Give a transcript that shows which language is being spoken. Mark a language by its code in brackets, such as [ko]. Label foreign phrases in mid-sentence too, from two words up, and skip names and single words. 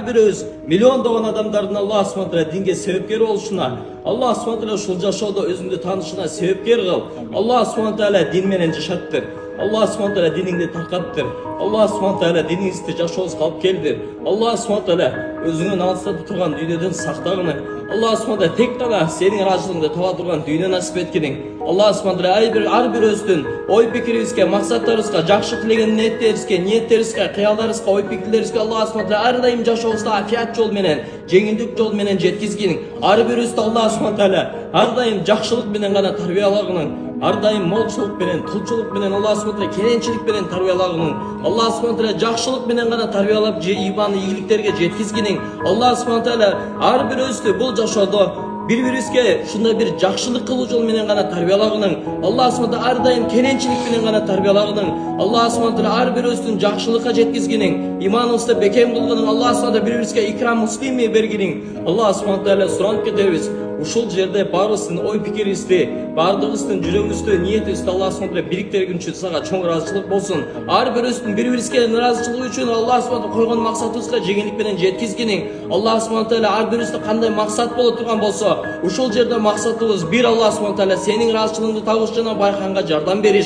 [ky] бирөөбүз миллиондогон адамдардын [ar] الله سبحانه تعالى [ky] динге себепкер болушуна, [ar] الله سبحانه تعالى [ky] ушул жашоодо өзүңдү таанышына себепкер кыл. [ar] الله سبحانه تعالى [ky] дин менен жашаттыр. [ar] الله سبحانه تعالى [ky] диниңди таркаттыр. [ar] الله سبحانه تعالى [ky] диниңизди жашообузга алып келдир. [ar] الله سبحانه تعالى [ky] өзүңөн алыстата турган дүйнөдөн сактагыны. [ar] الله سبحانه تعالى [ky] тек гана сенин ыраазычылыгыңды таба турган дүйнө насип эткиниң. [ar] الله سبحانه تعالى [ky] ар бирөөбүздүн ой пикирибизге, максаттарыбызга, жакшы тилеген ниеттерибизге, кыялдарыбызга, ой пикирлерибизге [ar] الله سبحانه تعالى [ky] ар дайым жашообузда афият жол менен, жеңилдик жол менен жеткизгиниң. Ар бирөөбүздү [ar] الله سبحانه تعالى [ky] ар дайым жакшылык менен гана тарбиялагының. Ар дайым молчулук менен, тулчулук менен, [ar] الله سبحانه تعالى [ky] керенчилик менен тарбиялагының. [ar] الله سبحانه تعالى [ky] жакшылык менен гана тарбиялап, иман ийгиликтерге жеткизгиниң. [ar] الله سبحانه تعالى [ky] ар бирөөбүздү бул жашоодо бири-бирибизге ушундай бир жакшылык кылуу жол менен гана тарбиялагының. [ar] الله سبحانه تعالى [ky] ар дайым керенчилик менен гана тарбиялагының. [ar] الله سبحانه تعالى [ky] ар бирөөбүздүн жакшылыкка жеткизгиниң. Иманыбызды бекем кылгының. [ar] الله سبحانه تعالى [ky] бири-бирибизге [ar] إكرام مسلمي [ky] бергиниң. [ar] الله سبحانه تعالى [ky] суранып кетебиз. Ушул жерде баарыбыздын ой пикирибизди, баардыгыбыздын жүрөгүбүздү, ниетибизди [ar] الله سبحانه تعالى [ky] бириктиргүнчө сага чоң ыраазычылык болсун. Ар бирөөбүздүн бири-бирибизге ыраазычылыгы үчүн [ar] الله سبحانه تعالى [ky] койгон максатыбызга жеңилдик менен жеткизгиниң. [ar] الله سبحانه تعالى [ky] ар бирөөбүздө кандай максат боло турган болсо, ушул жерде максатыбыз бир [ar] الله سبحانه تعالى [ky] сенин ыраазычылыгыңды табыш жана байканга жардам бериш.